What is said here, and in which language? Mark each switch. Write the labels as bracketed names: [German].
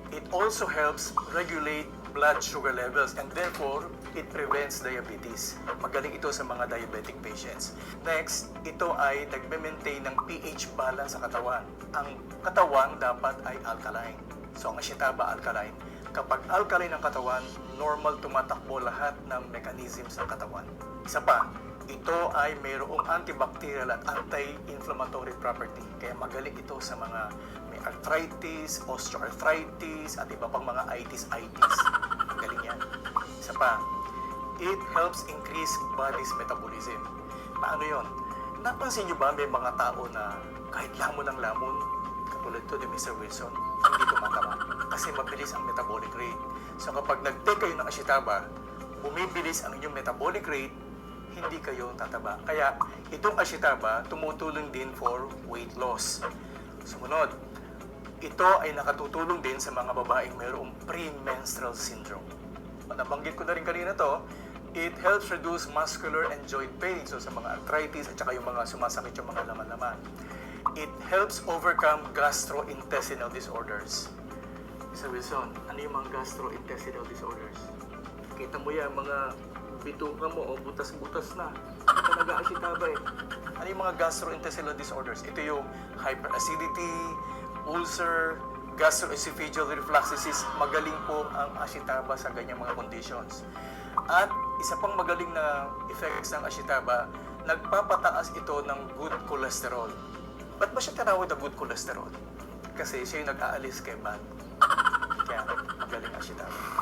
[English] It also helps regulate blood sugar levels and therefore, it prevents diabetes. [Filipino] Magaling ito sa mga diabetic patients. Next, ito ay nagme-maintain ng pH balance sa katawan. Ang katawan dapat ay alkaline. So, ang ashitaba alkaline. Kapag alkaline ang katawan, normal tumatakbo lahat ng mechanisms ng katawan. Isa pa, ito ay mayroong antibacterial at anti-inflammatory property. Kaya magaling ito sa mga may arthritis, osteoarthritis, at iba pang mga itis. Magaling yan. Isa pa, [English] it helps increase body's metabolism. [Filipino] Paano yon? Napansin nyo ba may mga tao na kahit lamon ng lamon, katulad to ni Mr. Wilson, hindi tumataba kasi mabilis ang metabolic rate. So kapag nag-take kayo ng ashitaba, bumibilis ang inyong metabolic rate, hindi kayo tataba. Kaya itong ashitaba tumutulong din for weight loss. Sumunod, ito ay nakatutulong din sa mga babaeng mayroong premenstrual syndrome. Nabanggit ko na rin kanina to, [English] it helps reduce muscular and joint pain. [Filipino] So sa mga arthritis at saka yung mga sumasakit yung mga laman-laman. [English] It helps overcome gastrointestinal disorders. [Filipino] Mr. Wilson, ano yung mga gastrointestinal disorders? Kita mo yan, mga bituka mo o butas-butas na. Ito nag-aashitaba eh. Ano yung mga gastrointestinal disorders? Ito yung hyperacidity, ulcer, gastroesophageal reflux disease. Magaling po ang ashitaba sa ganyang mga conditions. At isa pang magaling na effects ng ashitaba, nagpapataas ito ng good cholesterol. Ba't ba siya tinawag na good cholesterol? Kasi siya yung nag-aalis kay bad. Kaya magaling ang ashitaba.